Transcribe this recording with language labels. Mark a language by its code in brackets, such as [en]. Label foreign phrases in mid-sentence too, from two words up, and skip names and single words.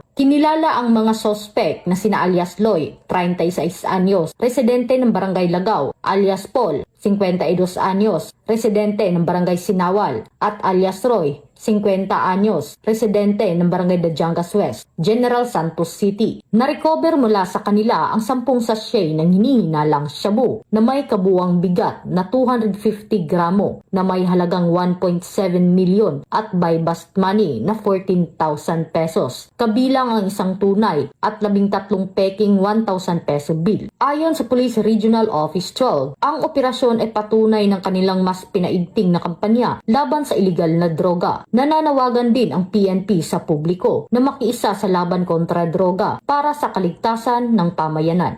[tl] Kinilala ang mga sospek na sina alias Loy, 36 anyos, residente ng Barangay Lagaw, alias Paul, 52 anyos, residente ng Barangay Sinawal, at alias Roy, 50 anyos, residente ng Barangay Dajangas West, General Santos City. Narecover mula sa kanila ang 10 sachet ng hinihinalang shabu na may kabuwang bigat na 250 gramo na may halagang 1.7 milyon at [en] buy-bust money [tl] na 14,000 pesos. Kabilang ang isang tunay at 13 peking 1,000 peso bill. Ayon sa Police Regional Office 12, ang operasyon ay patunay ng kanilang mas pinaigting na kampanya laban sa iligal na droga. Nananawagan din ang PNP sa publiko na makiisa sa laban kontra droga para sa kaligtasan ng pamayanan.